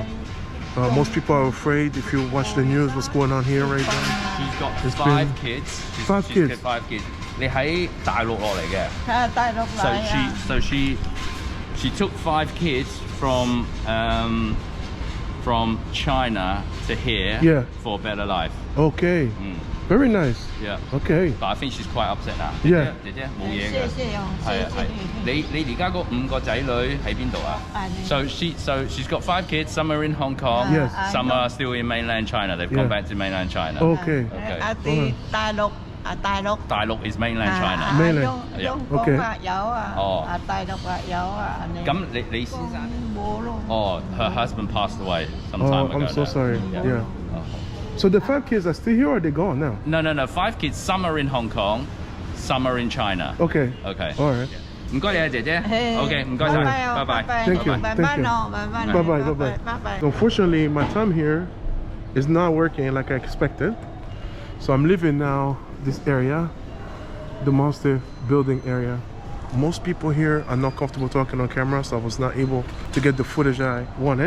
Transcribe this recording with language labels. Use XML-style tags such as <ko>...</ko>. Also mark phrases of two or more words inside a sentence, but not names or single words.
<en>Most people are afraid. If you watch the news, what's going on here right now? She's got It's five been- kids. Five she's kids. got 5 kids.</en> <yue>你喺大陸落嚟嘅。係大陸</yue> <en>So</en> <yue>嚟啊。</yue> <en>she took 5 kids from China to here Yeah. for a better life. Okay. Very nice. Yeah. Okay. But I think she's quite upset now. Yeah.</en> <yue>姐姐冇嘢謝嘅。謝啊，係啊係。你而家嗰5個仔女喺邊度啊？</yue> <en>So she's got 5 kids. Some are in Hong Kong. Yes. Some are still in mainland China. They've Yeah. gone back to mainland China. Okay. Okay.</en> <yue>啲大陸</yue> <en>大陸 is mainland China. Mainland.</en> <yue>香港啊有啊，哦大陸啊有啊，咁你先生？冇咯。</yue> <en>Oh, her husband passed away some Oh, time ago. I'm so now. sorry. Yeah. So the 5 kids are still here, or are they gone now? No. 5 kids. Some are in Hong Kong. Some are in China. Okay. Okay. All right.</en> <yue>唔該你啊，姐姐。OK，唔該晒，拜拜。</yue> <en>Thank you. Bye Thank bye you. no, Bye bye. Bye bye. Bye bye. Unfortunately, my time here is not working like I expected. So I'm leaving now this area, the monster building area. Most people here are not comfortable talking on camera, so I was not able to get the footage I wanted.</en>